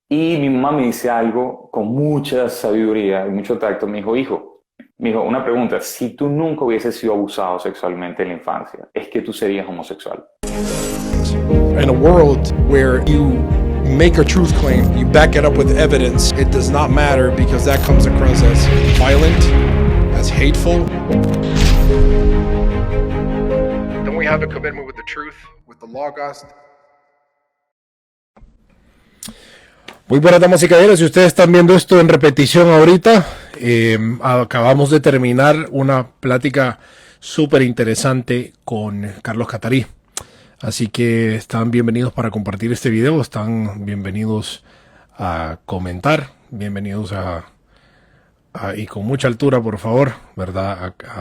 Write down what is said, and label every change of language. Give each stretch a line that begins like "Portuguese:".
Spanish: Y mi mamá me dice algo con mucha sabiduría y mucho tacto. Me dijo, una pregunta, si tú nunca hubieses sido abusado sexualmente en la infancia, ¿es que tú serías homosexual?
English: In a world where you make a truth claim, you back it up with evidence, it does not matter because that comes across as violent, as hateful. Then we have a commitment with the truth, with the Logos.
Spanish: Muy buenas damas y caballeros, si ustedes están viendo esto en repetición ahorita, acabamos de terminar una plática súper interesante con Carlos Catarí. Así que están bienvenidos para compartir este video, están bienvenidos a comentar, bienvenidos y con mucha altura, por favor, ¿verdad?